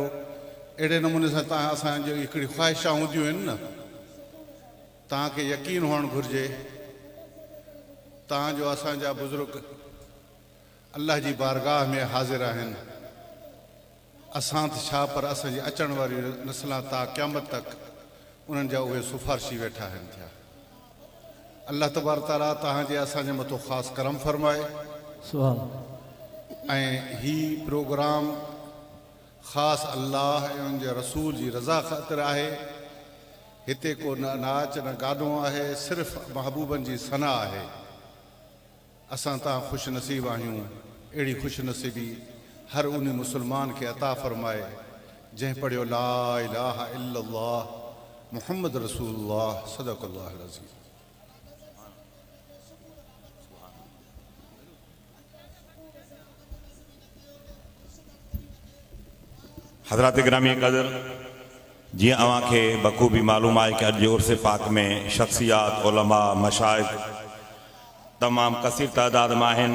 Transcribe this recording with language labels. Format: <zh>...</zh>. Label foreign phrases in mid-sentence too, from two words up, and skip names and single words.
<sd>अहिड़े नमूने सां तव्हां असांजो हिकिड़ी ख़्वाहिशां हूंदियूं आहिनि न। तव्हांखे यकीन हुअणु घुरिजे तव्हांजो असांजा बुज़ुर्ग अल्लाह जी बारगाह में हाज़िर आहिनि। असां त छा, पर असांजी अचण वारी नस्लां ता क़यामत तक उन्हनि जा उहे सिफ़ारिशी वेठा आहिनि थिया। अल्लाह तबारक ताला तव्हांजे असांजे मथां ख़ासि करम फरमाए। ऐं ही प्रोग्राम ख़ासि अल्लाह ऐं उन जे रसूल जी रज़ा ख़ातिर आहे। हिते को न नाच न गानो आहे, सिर्फ़ु महबूबनि जी सना आहे। असां तव्हां ख़ुशि नसीब आहियूं। अहिड़ी ख़ुशि नसीबी हर उन मुस्लमान खे अता फ़रमाए जंहिं पढ़ियो</sd> <ar>لا إله إلا الله محمد رسول الله صدق الله العظيم.</ar> <sd>हज़रात गिरामी क़दर, जी अवां खे बखूबी मालूम आहे कि अॼु उर्स पाक में शख्सियात, उलमा, मशाइख तमाम कसीर तादाद में आहिनि।</sd>